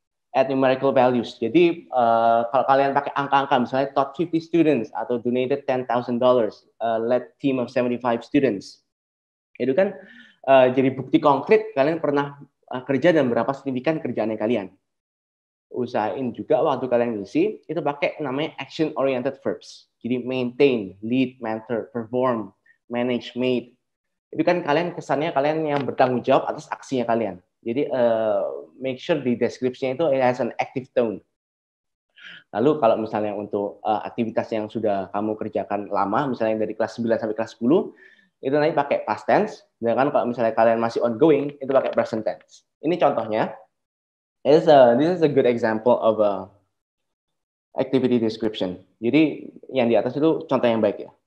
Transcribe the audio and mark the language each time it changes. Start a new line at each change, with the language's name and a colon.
English: Add numerical values.
Indonesian: Jadi kalau kalian pakai angka-angka, misalnya taught 50 students atau donated $10,000, led team of 75 students. Itu kan jadi bukti konkret kalian pernah kerja dan berapa signifikan kerjaannya kalian. Usahain juga waktu kalian ngisi itu pakai namanya action oriented verbs. Jadi maintain, lead, mentor, perform, manage, made. Itu kan kalian kesannya kalian yang bertanggung jawab atas aksinya kalian. Jadi make sure di deskripsinya itu
English: it has an active tone.
Indonesian: Lalu kalau misalnya untuk aktivitas yang sudah kamu kerjakan lama, misalnya dari kelas 9 sampai kelas 10, itu nanti pakai past tense. Sedangkan kalau misalnya kalian masih ongoing, itu pakai present tense. Ini contohnya.
English: This is a good example of a activity description.
Indonesian: Jadi yang di atas itu contoh yang baik ya.